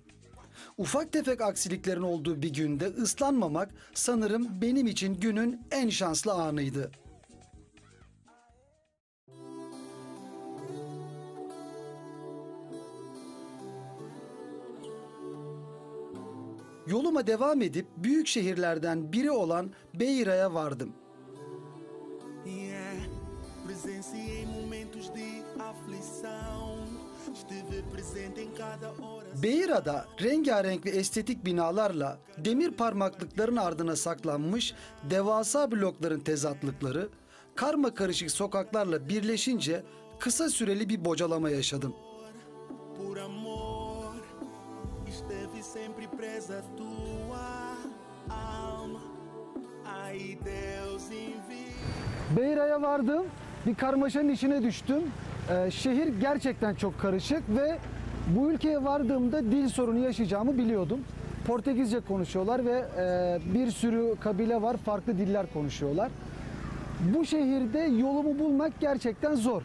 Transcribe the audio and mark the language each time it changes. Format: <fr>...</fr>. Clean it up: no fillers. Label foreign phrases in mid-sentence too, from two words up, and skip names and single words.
<tr>Ufak tefek aksiliklerin olduğu bir günde ıslanmamak sanırım benim için günün en şanslı anıydı. Yoluma devam edip büyük şehirlerden biri olan Beira'ya vardım.</tr> <en>Yeah.</en> <pt>Presenciei momentos de aflição. Estive presente em cada hora.</pt> <tr>Beira'da rengarenk ve estetik binalarla demir parmaklıkların ardına saklanmış devasa blokların tezatlıkları, karma karışık sokaklarla birleşince kısa süreli bir bocalama yaşadım.</tr> <pt>Por amor, esteve sempre presa a tua alma. Ai, Deus envia.</pt> <tr>Beira'ya vardım, bir karmaşanın içine düştüm. Şehir gerçekten çok karışık ve bu ülkeye vardığımda dil sorunu yaşayacağımı biliyordum. Portekizce konuşuyorlar ve bir sürü kabile var, farklı diller konuşuyorlar. Bu şehirde yolumu bulmak gerçekten zor.</tr>